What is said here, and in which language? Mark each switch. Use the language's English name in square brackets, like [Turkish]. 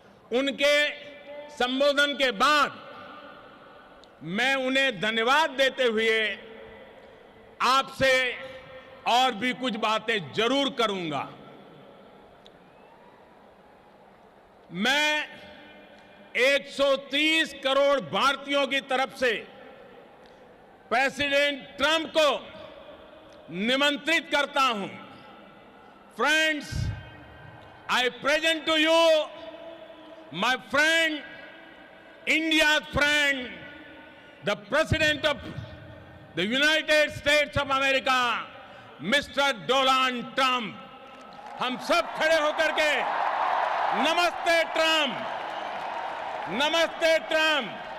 [Hindi] उनके संबोधन के बाद मैं उन्हें धन्यवाद देते हुए आपसे और भी कुछ बातें जरूर करूंगा। मैं 130 करोड़ भारतीयों की तरफ से प्रेसिडेंट ट्रंप को निमंत्रित करता हूं। [English] Friends, I present to you my friend, India's friend, the President of the United States of America, Mr. Donald Trump. [Hindi] हम सब खड़े होकर के नमस्ते ट्रम्प, नमस्ते ट्रम्प।